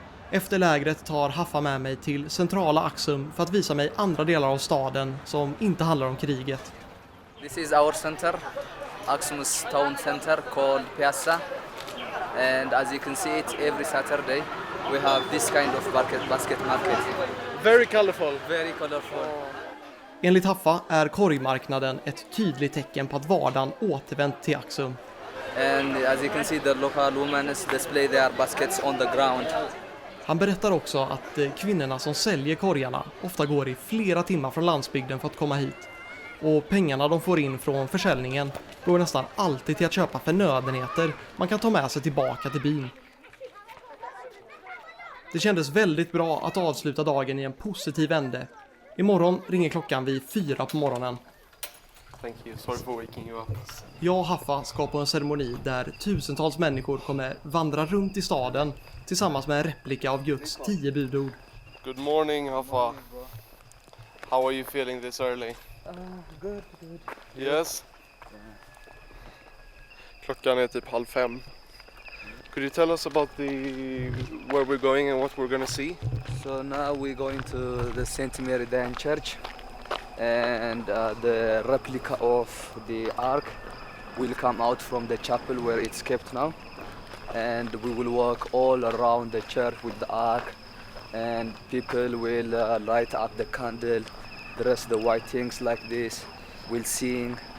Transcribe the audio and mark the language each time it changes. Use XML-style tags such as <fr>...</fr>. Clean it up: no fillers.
<sv>Efter lägret tar Haffa med mig till centrala Axum för att visa mig andra delar av staden som inte handlar om kriget.</sv> <en>This is our center, Axum's town center called Piazza, and as you can see it every Saturday we have this kind of basket market. Very colorful. Very colorful.</en> <sv>Enligt Haffa är korgmarknaden ett tydligt tecken på att vardagen återvänt till Axum.</sv> <en>And as you can see the local women display their baskets on the ground.</en> <sv>Han berättar också att kvinnorna som säljer korgarna ofta går i flera timmar från landsbygden för att komma hit. Och pengarna de får in från försäljningen går nästan alltid till att köpa förnödenheter man kan ta med sig tillbaka till byn. Det kändes väldigt bra att avsluta dagen i en positiv ände. Imorgon ringer klockan vid 4 på morgonen.</sv> <en>Thank you. Sorry for waking you up.</en> <sv>Jag och Haffa ska på en ceremoni där tusentals människor kommer vandra runt i staden tillsammans med en replika av Guds 10 budord.</sv> <en>Good morning, Haffa. How are you feeling this early? Good. Yes.</en> <sv>Klockan är typ 4:30.</sv> <en>Could you tell us about where we're going and what we're gonna see? So now we're going to the St. Mary Diane Church, and the replica of the ark will come out from the chapel where it's kept now, and we will walk all around the church with the ark, and people will light up the candle, dress the white things like this, we'll sing.</en>